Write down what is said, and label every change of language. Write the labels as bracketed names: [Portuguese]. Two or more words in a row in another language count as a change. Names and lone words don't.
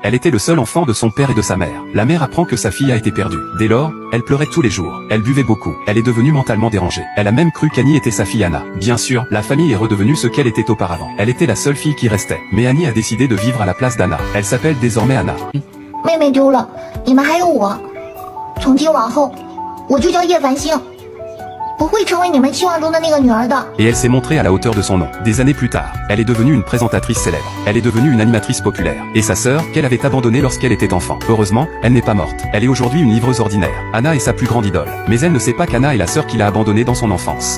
[French] Elle était le seul enfant de son père et de sa mère. La mère apprend que sa fille a été perdue. Dès lors, elle pleurait tous les jours. Elle buvait beaucoup. Elle est devenue mentalement dérangée. Elle a même cru qu'Annie était sa fille Anna. Bien sûr, la famille est redevenue ce qu'elle était auparavant. Elle était la seule fille qui restait. Mais Annie a décidé de vivre à la place d'Anna. Elle s'appelle désormais Anna. [Chinese] 妹妹丢了，你们还有我。从今往后，我就叫叶繁星。我会成为你们期望中的那个女儿的。 [French] Et elle s'est montrée à la hauteur de son nom. Des années plus tard, elle est devenue une présentatrice célèbre. Elle est devenue une animatrice populaire. Et sa sœur, qu'elle avait abandonnée lorsqu'elle était enfant. Heureusement, elle n'est pas morte. Elle est aujourd'hui une livreuse ordinaire. Anna est sa plus grande idole. Mais elle ne sait pas qu'Anna est la sœur qui l'a abandonnée dans son enfance.